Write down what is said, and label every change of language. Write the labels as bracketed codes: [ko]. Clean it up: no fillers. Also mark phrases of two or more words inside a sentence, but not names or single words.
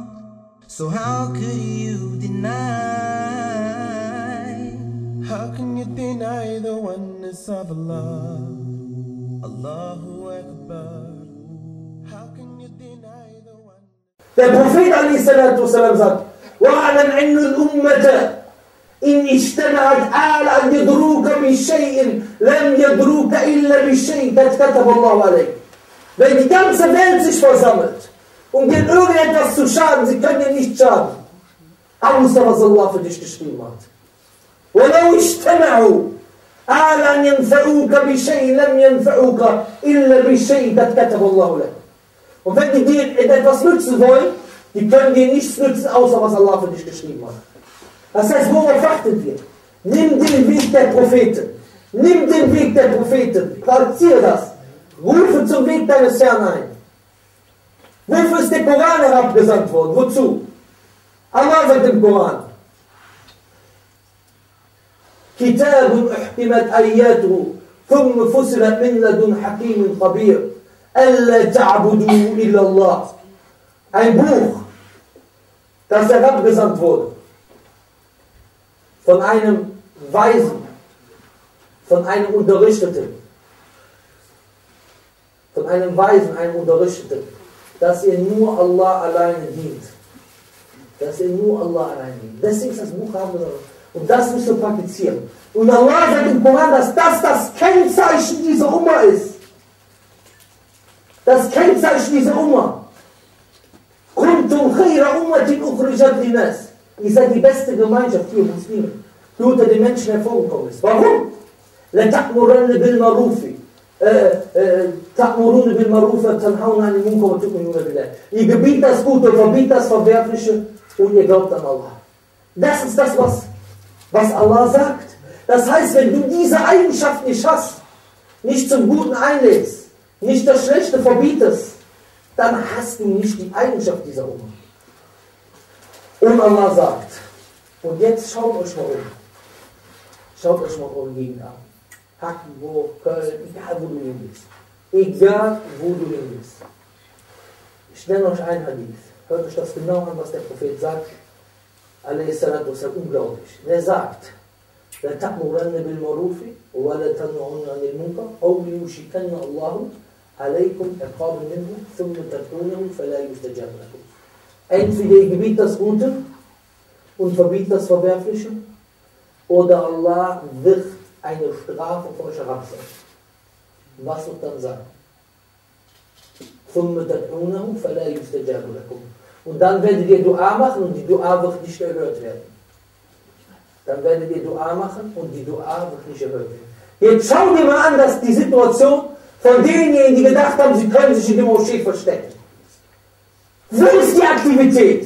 [en] So how could you deny? How can you deny the oneness of Allah? [ar] الله أكبر. [en] How can you deny the oneness? [de] Der Prophet a.s.w. sagt: [ar] وَعَلَمْ أَنَّ الْأُمَّةَ إِنْ اجْتَمَعَتْ عَلَى أَنْ يَضْرُوكَ بِشَيْءٍ لَمْ يَضْرُوكَ إِلَّا بِشَيْءٍ قَدْ كَتَبَ اللَّهُ عَلَيْكَ. [de] Wenn die ganze Welt sich versammelt, um dir irgendetwas zu schaden, sie können dir nicht schaden, außer was Allah für dich geschrieben hat. [ar] وَلَوْ اجْتَمَعُوا عَلَى أَنْ يَنْفَعُوكَ بِشَيْءٍ لَمْ يَنْفَعُوكَ إِلَّا بِشَيْءٍ قَدْ كَتَبَ اللَّهُ عَلَيْكَ. [de] Und wenn die dir etwas nützen wollen, die können dir nichts nützen, außer was Allah für dich geschrieben hat. Das heißt, worauf achten wir? Nimm den Weg der Propheten. Nimm den Weg der Propheten. Praktiziere das. Rufe zum Weg deines Herrn ein. Wofür ist der Koran herabgesandt worden? Wozu? Allah sagt im Koran: [ar] كتاب أحكمت آياته، ثم فصلت من لدن حكيم خبير، ألا تعبدوا إلا الله. [de] Ein Buch, das herabgesandt wurde von einem Weisen, von einem Unterrichteten, einem Unterrichteten, dass ihr nur Allah alleine dient. Dass ihr nur Allah alleine dient. Deswegen ist das Buch herabgesandt. Und das müsst ihr praktizieren. Und Allah sagt im Koran, dass das Kennzeichen dieser Umma ist. Das Kennzeichen dieser Umma. [ar] كنتم خير أمة أخرجت للناس. [de] Ihr seid die beste Gemeinschaft, ihr Muslimen, die unter den Menschen hervorgekommen ist. Warum? [ar] لَتَأْمُرَنَّ بِالْمَعْرُوفِ تَأْمُرُونَ بِالْمَعْرُوفِ وَتَنْهَوْنَ عَنِ الْمُنكَرِ وَتُؤْمِنُونَ بِاللَّهِ. [de] Ihr gebietet das Gute und verbietet das Verwerfliche und ihr glaubt an Allah. Das ist das, was Allah sagt. Das heißt, wenn du diese Eigenschaft nicht hast, nicht zum Guten einlädst, nicht das Schlechte verbietest, dann hast du nicht die Eigenschaft dieser Umma. Und Allah sagt, und jetzt schaut euch mal um. Schaut euch mal eure Gegend an. Hackenburg, Köln, egal wo du hin bist. Egal wo du hin bist. Ich nenne euch ein Hadith. Hört euch das genau an, was der Prophet sagt. [ar] عليه الصلاة والسلام, unglaublich. [de] Er sagt: [ar] لا تأمرن بالمعروف ولا تنهون عن المنكر أو يوشكن الله عليكم عقابا منه ثم تدعونه فلا يستجاب لكم. [de] Entweder ihr gebietet das Gute und verbietet das Verwerfliche, oder Allah wird eine Strafe auf euch herabsetzen. Was wird dann sagen? [ar] ثُمَّ تَدْعُونَهُ فَلَا يُسْتَجَابُ لَكُمْ. [de] Und dann werdet ihr Dua machen und die Dua wird nicht erhört werden. Dann werdet ihr Dua machen und die Dua wird nicht erhört werden. Jetzt schau dir mal an, dass die Situation von denjenigen, die gedacht haben, sie können sich in der Moschee verstecken. Wo ist die Aktivität?